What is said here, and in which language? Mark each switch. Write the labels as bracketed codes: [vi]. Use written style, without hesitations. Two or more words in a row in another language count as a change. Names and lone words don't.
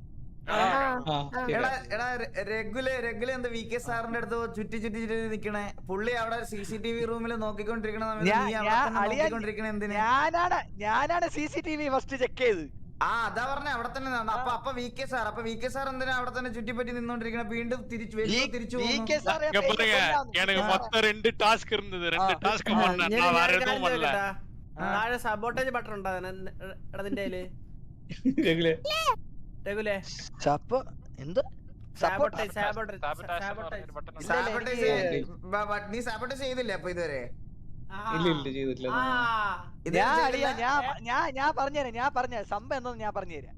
[ml] എടാ രഘുല് എന്താ VK സാറിന്റെ അടുത്ത് ചുറ്റി നിക്കണേ? പുള്ളി അവിടെ CCTV റൂമിൽ നോക്കിക്കൊണ്ടിരിക്കണ ഞാനാണ് CCTV [en] first check [ml] ചെയ്ത്. അതാ പറഞ്ഞ അവിടെ തന്നെ. അപ്പൊ VK സാർ എന്തിനാ അവിടെ തന്നെ ചുറ്റിപ്പറ്റി നിന്നോണ്ടിരിക്കണ? വീണ്ടും തിരിച്ചു [ta] மொத்தம் 2 டாஸ்க் இருந்தது. 2 டாஸ்க் பண்ணேன். நான் வேற எதுவும் பண்ணல. [ml] താഴെ [en] sabotage button [ml] ഉണ്ടോ നിന്റെ കയ്യില്? രഘുലേ എന്ത് നീ സാബോട്ടേജ് ചെയ്തില്ലേ അപ്പൊ ഇതുവരെ? ഞാൻ പറഞ്ഞുതരാം സംഭവം എന്തോന്ന് ഞാൻ പറഞ്ഞുതരാം.